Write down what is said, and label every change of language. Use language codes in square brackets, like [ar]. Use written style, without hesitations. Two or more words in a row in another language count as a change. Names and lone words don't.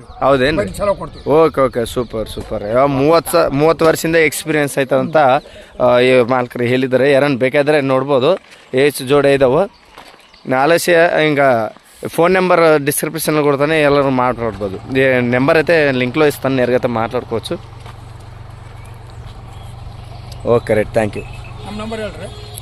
[kn] ಹೌದೇನು? ಚಲೋ ಕೊಡ್ತೀವಿ. [en] okay. super. [kn] 30 ವರ್ಷದಿಂದ ಎಕ್ಸ್ಪೀರಿಯನ್ಸ್ ಆಯ್ತಂತ ಈ ಮಾಲಕರು ಹೇಳಿದ್ದಾರೆ. ಯಾರನ್ನ ಬೇಕಾದ್ರೆ ನೋಡ್ಬೋದು. ಎಷ್ಟು ಜೋಡಿ ಇದಾವೆ. ಆಲಸ್ಯ ಹಿಂಗೆ [en] phone number [kn] ಡಿಸ್ಕ್ರಿಪ್ಷನಲ್ಲಿ ಕೊಡ್ತಾನೆ, ಎಲ್ಲರೂ ಮಾತಾಡ್ಬೋದು. [te] ನಂಬರ್ అయితే లింక్లో ఇస్తాను, నేరుగా మాట్లాడుకోవచ్చు. [en] okay right. thank you. [kn] ನಮ್ಮ ನಂಬರ್ ಹೇಳ್ರಿ.